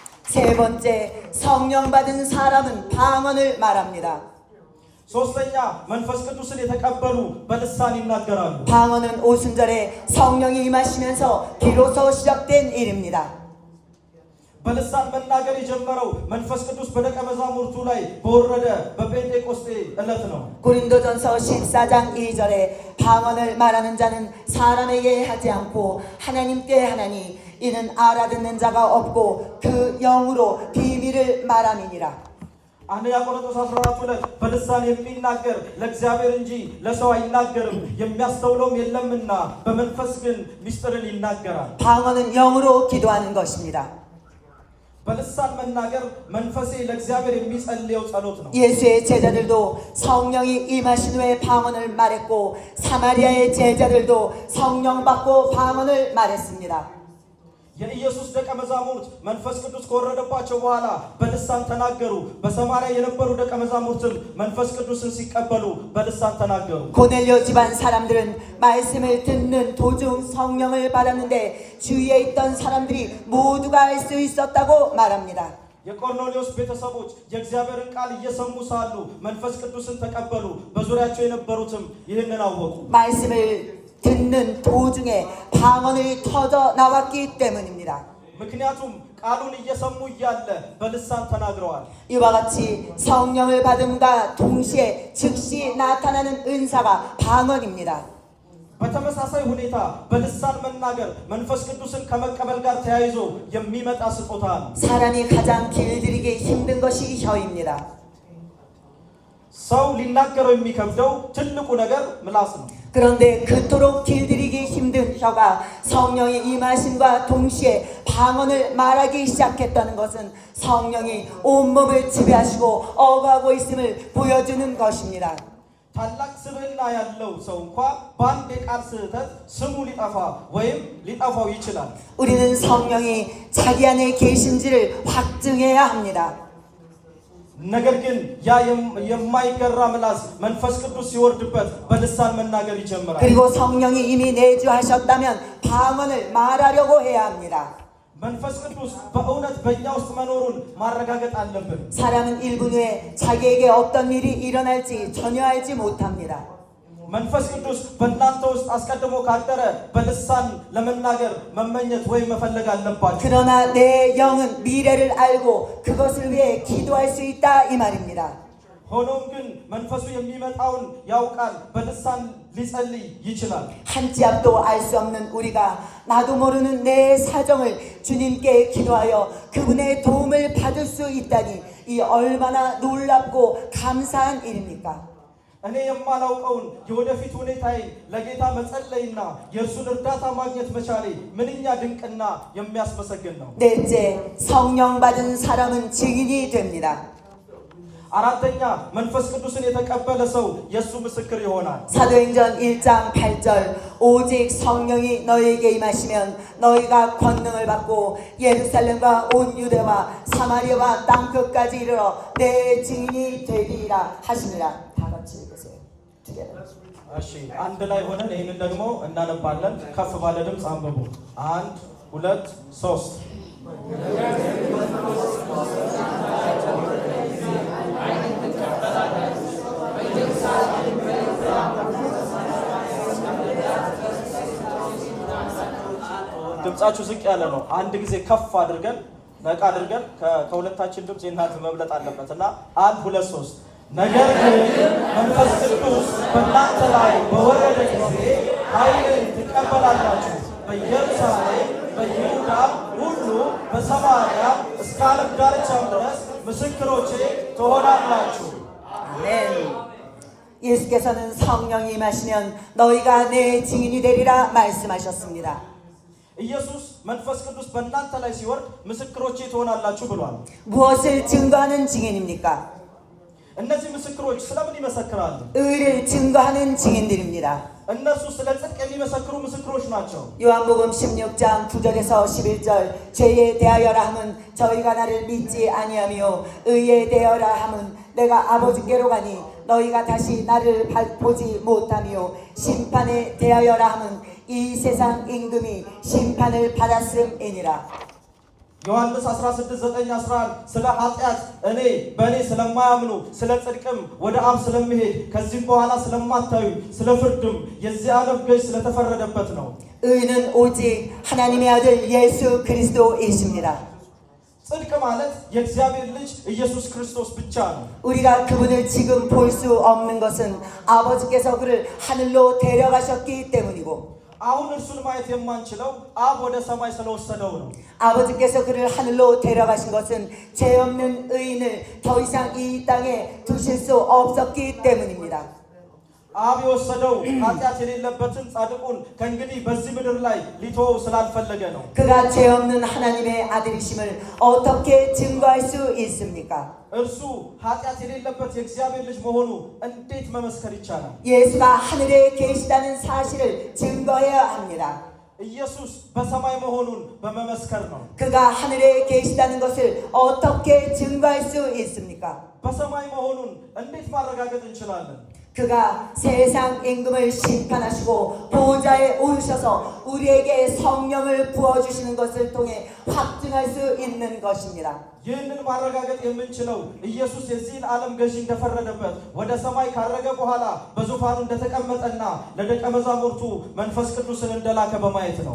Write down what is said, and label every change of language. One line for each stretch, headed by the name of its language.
Korean: 세 번째, 성령 받은 사람은 방언을 말합니다.
Amharic: ሶስተኛ መንፈስ ቅዱስን የተቀበሉ በልሳን ይናገራሉ።
Korean: 방언은 오순절에 성령이 임하시면서 비로소 시작된 일입니다.
Amharic: በልሳን መናገር የጀመረው መንፈስ ቅዱስ በደቀ መዛሙርቱ ላይ በወረደ በጴንጤቆስጤ ዕለት ነው።
Korean: 고린도전서 14장 2절에 방언을 말하는 자는 사람에게 하지 않고 하나님께 하나니 이는 알아듣는 자가 없고 그 영으로 비밀을 말함이니라.
Amharic: አንደኛ ቆሮንቶስ 14 በልሳን የሚናገር ለእግዚአብሔር እንጂ ለሰው አይናገርም የሚያስተውለውም የለምና በመንፈስ ግን ምስጢርን ይናገራል።
Korean: 방언은 영으로 기도하는 것입니다.
Amharic: በልሳን መናገር መንፈሴ ለእግዚአብሔር የሚጸልየው ጸሎት ነው።
Korean: 예수의 제자들도 성령이 임하신 후에 방언을 말했고 사마리아의 제자들도 성령 받고 방언을 말했습니다.
Amharic: የኢየሱስ ደቀ መዛሙርት መንፈስ ቅዱስ ከወረደባቸው በኋላ በልሳን ተናገሩ። በሰማርያ የነበሩ ደቀ መዛሙርትም መንፈስ ቅዱስን ሲቀበሉ በልሳን ተናገሩ።
Korean: 고넬료 집안 사람들은 말씀을 듣는 도중 성령을 받았는데 주위에 있던 사람들이 모두가 알 수 있었다고 말합니다.
Amharic: የቆርኔሌዎስ ቤተሰቦች የእግዚአብሔርን ቃል እየሰሙ ሳሉ መንፈስ ቅዱስን ተቀበሉ። በዙሪያቸው የነበሩትም ይህንን አወቁ።
Korean: 말씀을 듣는 도중에 방언이 터져 나왔기 때문입니다.
Amharic: ምክንያቱም ቃሉን እየሰሙ እያለ በልሳን ተናግረዋል።
Korean: 이와 같이 성령을 받음과 동시에 즉시 나타나는 은사가 방언입니다.
Amharic: በተመሳሳይ ሁኔታ በልሳን መናገር መንፈስ ቅዱስን ከመቀበል ጋር ተያይዞ የሚመጣ ስጦታ ነው።
Korean: 사람이 가장 길들이기 힘든 것이 혀입니다.
Amharic: ሰው ሊናገረው የሚከብደው ትልቁ ነገር ምላስ ነው።
Korean: 그런데 그토록 길들이기 힘든 혀가 성령의 임하심과 동시에 방언을 말하기 시작했다는 것은 성령이 온몸을 지배하시고 억하고 있음을 보여주는 것입니다.
Amharic: ታላቅ ስብዕና ያለው ሰው እንኳ በአንድ የቃል ስህተት ስሙ ሊጠፋ ወይም ሊጠፋው ይችላል።
Korean: 우리는 성령이 자기 안에 계신지를 확증해야 합니다.
Amharic: ነገር ግን ያ የማይገራ ምላስ መንፈስ ቅዱስ ሲወርድበት በልሳን መናገር ይጀምራል።
Korean: 그리고 성령이 이미 내주하셨다면 방언을 말하려고 해야 합니다.
Amharic: መንፈስ ቅዱስ በእውነት በእኛ ውስጥ መኖሩን ማረጋገጥ አለብን።
Korean: 사람은 1분 후에 자기에게 어떤 일이 일어날지 전혀 알지 못합니다.
Amharic: መንፈስ ቅዱስ በእናንተ ውስጥ አስቀድሞ ካደረ በልሳን ለመናገር መመኘት ወይም መፈለግ አለባችሁ።
Korean: 그러나 내 영은 미래를 알고 그것을 위해 기도할 수 있다 이 말입니다.
Amharic: ሆኖም ግን መንፈሱ የሚመጣውን ያውቃል፣ በልሳን ሊጸልይ ይችላል።
Korean: 한 치 앞도 알 수 없는 우리가 나도 모르는 내 사정을 주님께 기도하여 그분의 도움을 받을 수 있다니 이 얼마나 놀랍고 감사한 일입니까?
Amharic: እኔ የማላውቀውን የወደፊት ሁኔታዬ ለጌታ መጸለይና የእርሱን እርዳታ ማግኘት መቻሌ ምንኛ ድንቅና የሚያስመሰግን ነው።
Korean: 넷째, 성령 받은 사람은 증인이 됩니다.
Amharic: አራተኛ መንፈስ ቅዱስን የተቀበለ ሰው የእሱ ምስክር ይሆናል።
Korean: 사도행전 1장 8절 오직 성령이 너희에게 임하시면 너희가 권능을 받고 예루살렘과 온 유대와 사마리아와 땅끝까지 이르러 내 증인이 되리라 하시니라. 다 같이 읽으세요.
Amharic: እሺ አንድ ላይ ሆነን ይህንን ደግሞ እናነባለን። ከፍ ባለ ድምፅ አንብቡ። 1 2 3 ድምጻችሁ ዝቅ ያለ ነው። አንድ ጊዜ ከፍ አድርገን ነቃ አድርገን ከሁለታችን ድምጽ የእናንተ መብለጥ አለበትና 1 2 3 ነገር ግን መንፈስ ቅዱስ በእናንተ ላይ በወረደ ጊዜ ኃይልን ትቀበላላችሁ፣ በኢየሩሳሌም በይሁዳ ሁሉ በሰማርያ እስከ ዓለም ዳርቻም ድረስ ምስክሮቼ ትሆናላችሁ።
Korean: 아멘. 예수께서는 성령이 임하시면 너희가 내 증인이 되리라 말씀하셨습니다.
Amharic: ኢየሱስ መንፈስ ቅዱስ በእናንተ ላይ ሲወርድ ምስክሮቼ ትሆናላችሁ ብሏል።
Korean: 무엇을 증거하는 증인입니까?
Amharic: እነዚህ ምስክሮች ስለምን ይመሰክራሉ?
Korean: 의를 증거하는 증인들입니다.
Amharic: እነሱ ስለ ጽድቅ የሚመሰክሩ ምስክሮች ናቸው።
Korean: 요한복음 16장 9절에서 11절 죄에 대하여라 함은 저희가 나를 믿지 아니하며 의에 대하여라 함은 내가 아버지께로 가니 너희가 다시 나를 보지 못하며 심판에 대하여라 함은 이 세상 임금이 심판을 받았음이니라.
Amharic: ዮሐንስ 16:9-11 ስለ ኃጢአት በእኔ ስለማያምኑ ስለ ጽድቅም ወደ አብ ስለምሄድ ከዚህም በኋላ ስለማታዩ ስለ ፍርድም የዚህ ዓለም ገዥ ስለተፈረደበት ነው።
Korean: 의는 오직 하나님의 아들 예수 그리스도이십니다.
Amharic: ጽድቅ ማለት የእግዚአብሔር ልጅ ኢየሱስ ክርስቶስ ብቻ ነው።
Korean: 우리가 그분을 지금 볼 수 없는 것은 아버지께서 그를 하늘로 데려가셨기 때문이고
Amharic: አሁን እርሱን ማየት የማንችለው አብ ወደ ሰማይ ስለወሰደው ነው።
Korean: 아버지께서 그를 하늘로 데려가신 것은 죄 없는 의인을 더 이상 이 땅에 두실 수 없었기 때문입니다.
Amharic: አብ የወሰደው ኃጢአት የሌለበትን ጻድቁን ከእንግዲህ በዚህ ምድር ላይ ሊተወው ስላልፈለገ ነው።
Korean: 그가 죄 없는 하나님의 아들이심을 어떻게 증거할 수 있습니까?
Amharic: እርሱ ኃጢአት የሌለበት የእግዚአብሔር ልጅ መሆኑ እንዴት መመስከር ይቻላል?
Korean: 예수가 하늘에 계시다는 사실을 증거해야 합니다.
Amharic: ኢየሱስ በሰማይ መሆኑን በመመስከር ነው።
Korean: 그가 하늘에 계시다는 것을 어떻게 증거할 수 있습니까?
Amharic: በሰማይ መሆኑን እንዴት ማረጋገጥ እንችላለን?
Korean: 그가 세상 임금을 심판하시고 보좌에 오르셔서 우리에게 성령을 부어주시는 것을 통해 확증할 수 있는 것입니다.
Amharic: ይህንን ማረጋገጥ የምንችለው ኢየሱስ የዚህን ዓለም ገዢ እንደፈረደበት ወደ ሰማይ ካረገ በኋላ በዙፋኑ እንደተቀመጠና ለደቀ መዛሙርቱ መንፈስ ቅዱስን እንደላከ በማየት ነው።